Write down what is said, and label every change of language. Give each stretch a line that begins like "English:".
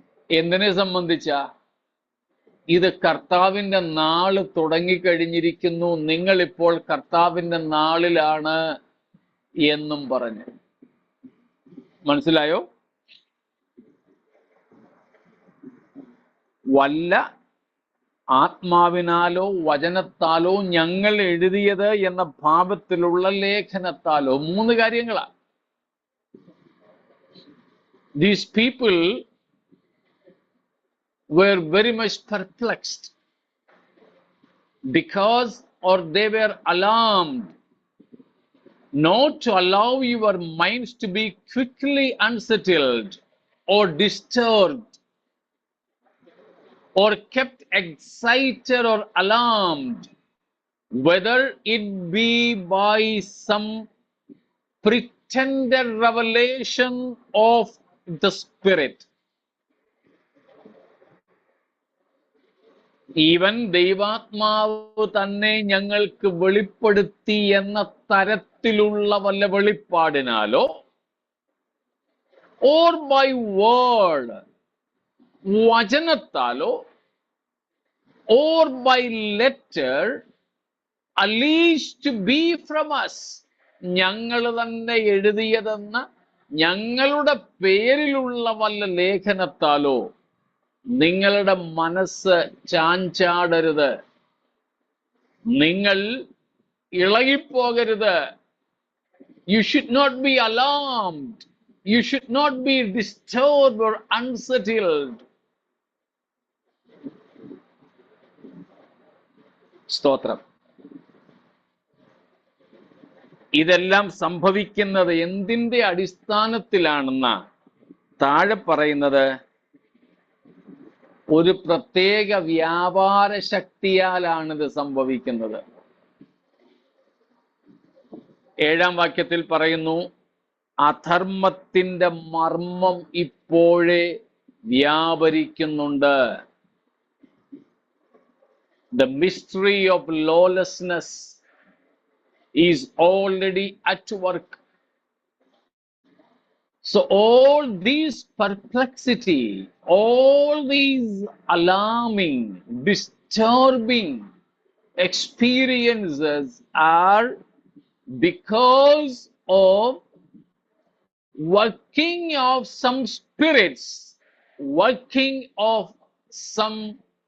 Malayalam: എന്തിനെ സംബന്ധിച്ച? ഇത് കർത്താവിന്റെ നാള് തുടങ്ങിക്കഴിഞ്ഞിരിക്കുന്നു, നിങ്ങളിപ്പോൾ കർത്താവിന്റെ നാളിലാണ് എന്നും പറഞ്ഞ്. മനസ്സിലായോ? വല്ല ആത്മാവിനാലോ വചനത്താലോ ഞങ്ങൾ എഴുതിയത് എന്ന ഭാവത്തിലുള്ള ലേഖനത്താലോ. 3 കാര്യങ്ങളാണ്.
English: These people were very much perplexed because, or they were alarmed, not to allow your minds to be quickly unsettled or disturbed or kept excited or alarmed, whether it be by some pretended revelation of the Spirit.
Malayalam: Even ദൈവാത്മാവ് തന്നെ ഞങ്ങൾക്ക് വെളിപ്പെടുത്തി എന്ന തരത്തിലുള്ള വല്ല വെളിപ്പാടിനാലോ,
English: or by word
Malayalam: വചനത്താലോ,
English: or by letter alleged to be from us,
Malayalam: ഞങ്ങൾ തന്നെ എഴുതിയതെന്ന ഞങ്ങളുടെ പേരിലുള്ള വല്ല ലേഖനത്താലോ നിങ്ങളുടെ മനസ്സ് ചാഞ്ചാടരുത്, നിങ്ങൾ ഇളകിപ്പോകരുത്.
English: You should not be alarmed, you should not be disturbed or unsettled.
Malayalam: സ്തോത്രം. ഇതെല്ലാം സംഭവിക്കുന്നത് എന്തിന്റെ അടിസ്ഥാനത്തിലാണെന്ന താഴെ പറയുന്നത് ഒരു പ്രത്യേക വ്യാപാര ശക്തിയാലാണിത് സംഭവിക്കുന്നത്. 7-ാം വാക്യത്തിൽ പറയുന്നു, അധർമ്മത്തിന്റെ മർമ്മം ഇപ്പോഴേ വ്യാപരിക്കുന്നുണ്ട്.
English: The mystery of lawlessness is already at work. So all these perplexity, all these alarming, disturbing experiences are because of working of some spirits, working of some